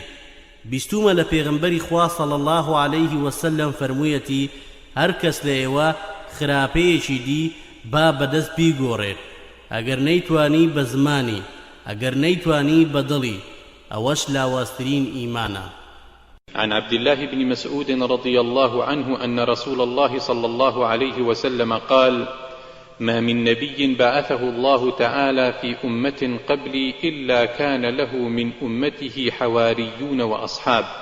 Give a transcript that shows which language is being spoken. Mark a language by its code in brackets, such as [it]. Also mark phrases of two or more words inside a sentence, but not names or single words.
[ckb] بیستومە لە پێغەمبەری خوا [ar] صلی الله عليه وسلم [ckb] فەرموویەتی هەر کەس لە ئێوە خراپەیەکی دی با بەدەست بیگۆڕێت، ئەگەر نەیتوانی بە زمانی، ئەگەر نەیتوانی بە دڵی، ئەوەش لاوازترین ئیمانە. [ar] عن عبد الله بن مسعود رضي الله عنه أن رسول الله صلى الله عليه وسلم قال: ما من نبي بعثه الله تعالى في أمة قبلي إلا كان له من أمته حواريون وأصحاب